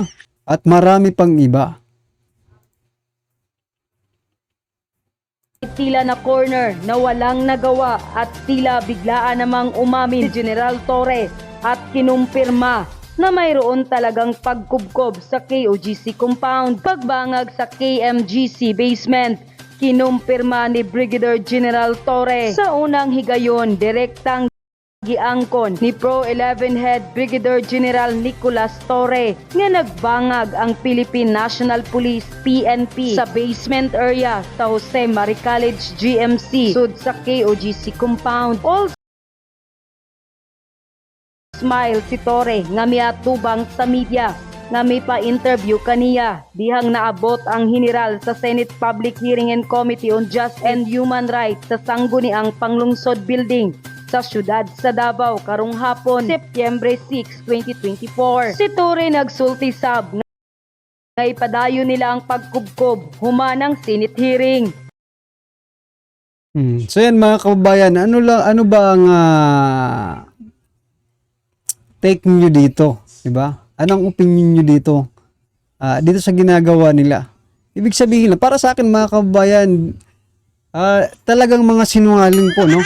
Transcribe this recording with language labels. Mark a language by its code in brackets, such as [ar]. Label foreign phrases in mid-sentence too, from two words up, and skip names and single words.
[tl] At marami pang iba. Tila na corner na walang nagawa at tila biglaan namang umamin si General Torre at kinumpirma na mayroon talagang pagkubkob sa KOGC compound. [ceb] Pagbangag sa KMGC basement, kinumpirma ni Brigadier General Torre sa unang higayon direktang giangkon ni Pro 11 Head Brigadier General Nicolas Torre nga nagbangag ang Philippine National Police PNP sa basement area sa Jose Marie College GMC sud sa KOGC compound. [en] All smile [ceb] si Torre nga miatubang sa media nga may pa-interview kaniya dihang naabot ang general sa Senate Public Hearing and Committee on Justice and Human Rights sa Sangguniang Panglungsod Building sa syudad sa Davao karong hapon, Setyembre 6, 2024. Si Torre nagsulti sab nga ipadayon nila ang pagkubkob humanang Senate hearing. [tl] So yan mga kababayan, ano ba ang take niyo dito, di ba? Anong opinion niyo dito? Dito sa ginagawa nila. Ibig sabihin na para sa akin mga kababayan, talagang mga sinungaling po, no?